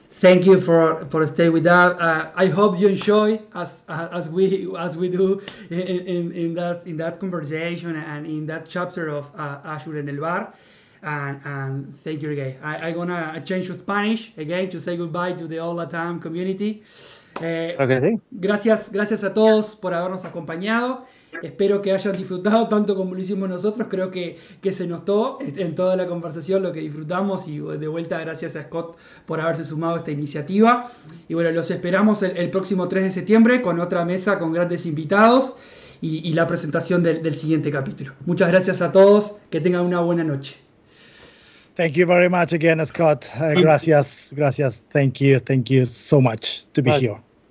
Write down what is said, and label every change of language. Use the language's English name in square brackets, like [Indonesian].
[English] Thank you for stay with us. I hope you enjoy as we do in that conversation and in that chapter of Azure en el Bar. And thank you again. I'm gonna change to Spanish again to say goodbye to the all Latam community. [Spanish] Gracias a todos por habernos acompañado. Espero que hayan disfrutado tanto como lo hicimos nosotros. Creo que se notó en toda la conversación lo que disfrutamos, y de vuelta gracias a Scott por haberse sumado a esta iniciativa. Y bueno, los esperamos el próximo 3 de septiembre con otra mesa con grandes invitados y la presentación del siguiente capítulo. Muchas gracias a todos, que tengan una buena noche. [English] Thank you very much again, Scott. [Spanish] Gracias. [English] Thank you so much to be here.